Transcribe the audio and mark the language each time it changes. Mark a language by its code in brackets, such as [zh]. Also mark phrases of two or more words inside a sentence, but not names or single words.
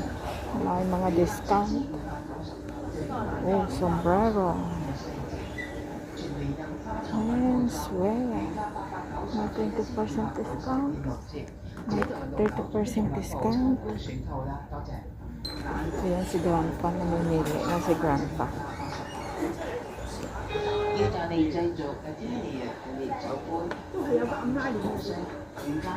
[tl] May mga discount. Oh, sombrero. [en] Menswear. [tl] May 20% discount. May 30% discount. Ayan si Grandpa, namimili na si Grandpa. [yue] 要就你製作嘅，即係你製杯。都係有個暗拉鏈嘅。